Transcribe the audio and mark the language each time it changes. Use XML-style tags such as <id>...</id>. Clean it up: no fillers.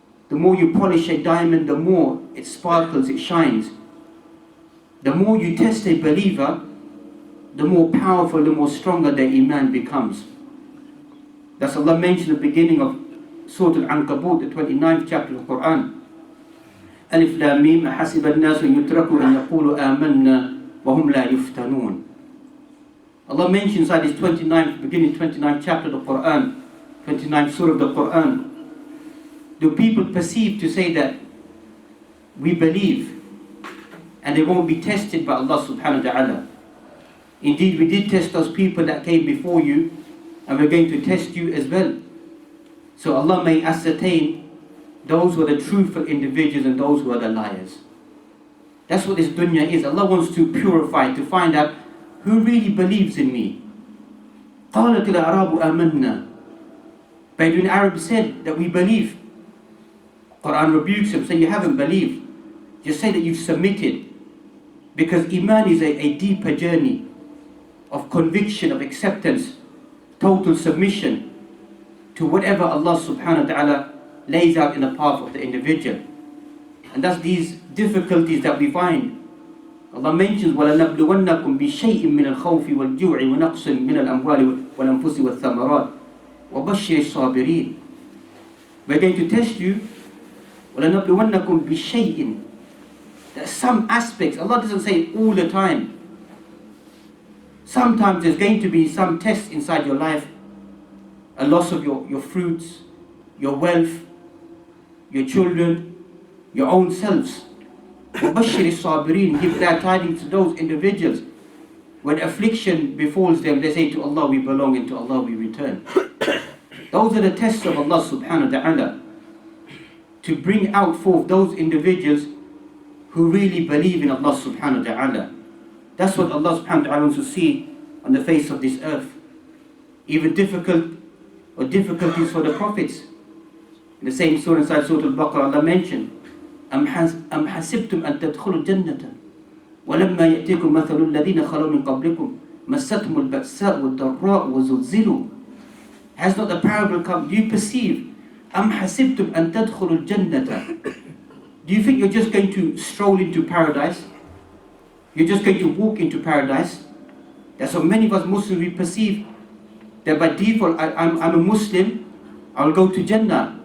<en>The more you polish a diamond, the more it sparkles, it shines. The more you test a believer, the more powerful, the more stronger their iman becomes. That's Allah mentioned at the beginning of Surah Al-Ankabut, the 29th chapter of the Quran.</en> <ar>Alif Lam Mim, حسب الناس أن يتركوا أن يقولوا آمنا وهم لا يفتنون.</ar> <en>Allah mentions inside this 29th, beginning 29th chapter of the Quran, 29th surah of the Quran, do people perceive to say that we believe and they won't be tested by Allah subhanahu wa ta'ala? Indeed, we did test those people that came before you, and we're going to test you as well. So Allah may ascertain those who are the truthful individuals and those who are the liars. That's what this dunya is. Allah wants to purify, to find out who really believes in me.</en> <ar>قَالَتِ الْأَعْرَابُ آمَنَّا.</ar> <en>Bedouin Arabs said that we believe. Quran rebukes them, say you haven't believed. Just say that you've submitted. Because Iman is a deeper journey of conviction, of acceptance, total submission to whatever Allah subhanahu wa ta'ala lays out in the path of the individual. And that's these difficulties that we find. Allah mentions</en> <ar>وَلَنَبْلُوَنَّكُمْ بِشَيْءٍ مِّنَ الْخَوْفِ وَالْجُوعِ وَنَقْصٍ مِّنَ الْأَمْوَالِ وَالْأَنفُسِ وَالثَّمَرَاتِ وَبَشِّرِ الصَّابِرِينَ.</ar> <en>We're going to test you.</en> <ar>وَلَنَبْلُوَنَّكُمْ بِشَيْءٍ.</ar> <en>There's some aspects, Allah doesn't say it all the time. Sometimes there's going to be some tests inside your life. A loss of your fruits, your wealth, your children, your own selves.</en> <ar>وَبَشِّرِ الصَّابِرِينَ.</ar> <en>Give glad tidings to those individuals. When affliction befalls them, they say, to Allah we belong and to Allah we return. Those are the tests of Allah subhanahu wa ta'ala, to bring out forth those individuals who really believe in Allah subhanahu wa ta'ala. That's what Allah subhanahu wa ta'ala wants to see on the face of this earth. Even difficulties for the prophets. In the same surah inside Surah Al-Baqarah, Allah mentioned,</en> <ar>أَمْ حَسِبْتُمْ أَن تَدْخُلُوا الْجَنَّةَ وَلَمَّا يَأْتِيكُمْ مَثَلُ الَّذِينَ خَلَوْا مِنْ قَبْلِكُمْ مَسَّتْهُمُ الْبَأْسَاءُ وَالضَّرَّاءُ وَزُلْزِلُوا.</ar> <en>Has not the parable come? Do you perceive?</en> <ar>أَمْ حَسِبْتُمْ أَن تَدْخُلُوا الْجَنَّةَ.</ar> <en>Do you think you're just going to stroll into paradise? You're just going to walk into paradise? That's what many of us Muslims, we perceive that by default, I'm a Muslim, I'll go to Jannah.</en>